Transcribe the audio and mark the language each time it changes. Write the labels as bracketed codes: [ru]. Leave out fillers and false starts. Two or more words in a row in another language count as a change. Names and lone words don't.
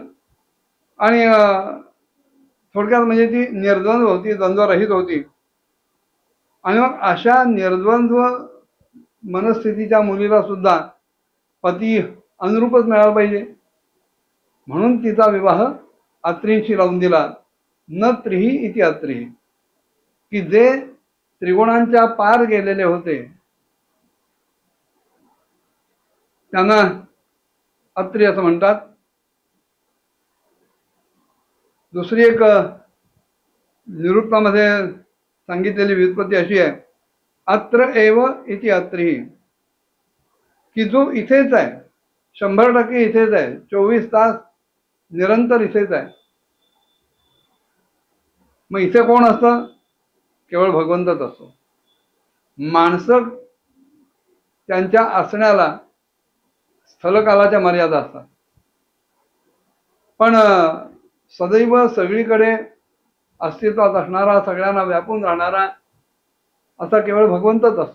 [mr] आणि थोडक्यात म्हणजे ती निर्द्वंद्व होती, द्वंद्वरहित होती. आणि मग अशा निर्द्वंद्व मनस्थितीच्या मुलीला सुद्धा पती अनुरूपच मिळाला पाहिजे, म्हणून तिचा विवाह अत्रींशी लावून दिला. [sa] न त्रिही इति अत्री, [mr] की जे त्रिगुणांच्या पार गेलेले होते त्यांना अत्री असं म्हणतात. दुसरी एक निरुक्तामध्ये सांगितलेली व्युत्पत्ती अशी आहे, [sa] अत्र एव इति अत्री, [mr] की जो इथेच आहे, 100% इथेच आहे, 24 तास निरंतर इथेच आहे. मग इथे कोण असतं? केवळ भगवंतच असतो. माणसं त्यांच्या असण्याला स्थलकालाच्या मर्यादा असतात, पण सदैव सगळीकडे अस्तित्वात असणारा, सगळ्यांना व्यापून राहणारा असा केवळ भगवंतच असतो.